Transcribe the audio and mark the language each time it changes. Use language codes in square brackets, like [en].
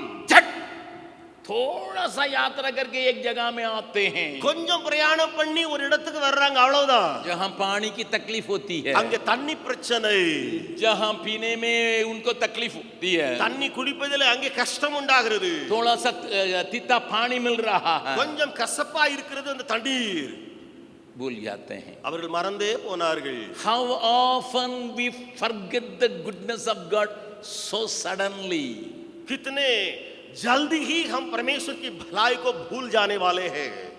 [hi] झट थोड़ा सा यात्रा करके एक जगह में आते हैं [ta] கொஞ்சம் பிரயாணம் பண்ணி ஒரு இடத்துக்கு வர்றாங்க, அவ்வளவுதான். [hi] जहां पानी की तकलीफ होती है, [ta] அங்க தண்ணி பிரச்சனை. [hi] जहां पीने में उनको तकलीफ होती है, [ta] தண்ணி குடிப்பதிலே அங்கே கஷ்டம் உண்டாகிறது. [hi] थोड़ा सा तीता पानी मिल रहा है, [ta] கொஞ்சம் கசப்பா இருக்கிறது அந்த தண்ணீர். [hi] भूल जाते हैं. [ta] அவர்கள் மறந்தே போனார்கள். [en] How often we forget the goodness of God so suddenly. [hi] कितने जल्दी ही हम परमेश्वर की भलाई को भूल जाने वाले हैं.